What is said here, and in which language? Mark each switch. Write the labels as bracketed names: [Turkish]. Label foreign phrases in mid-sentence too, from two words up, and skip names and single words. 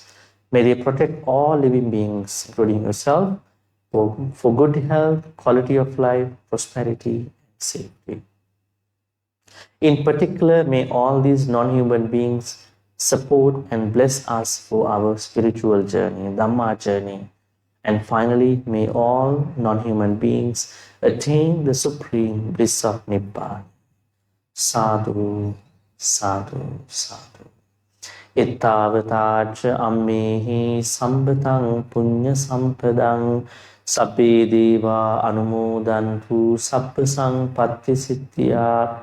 [English] May they protect all living beings, including yourself, for good health, quality of life, prosperity, and safety. In particular, may all these non-human beings support and bless us for our spiritual journey, Dhamma journey. And finally, may all non-human beings attain the supreme bliss of Nibbana. [Pali] Sadhu, sadhu, sadhu. Ittavatacha ammehi sambhatang punya sampadang sabbe deva anumodantu sabba sampatti siddhya.